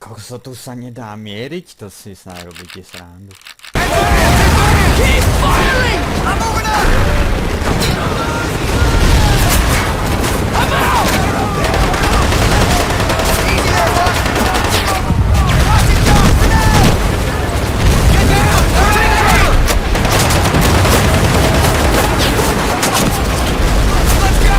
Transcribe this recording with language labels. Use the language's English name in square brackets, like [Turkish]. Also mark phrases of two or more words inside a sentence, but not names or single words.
[Slovak] tu sa nedá mieriť? To si sa robíte srandu. [English] Keep firing! I'm moving up! I'm out! Easy there, boy! Watch it go! Grenade! Get down! Take cover! Let's go!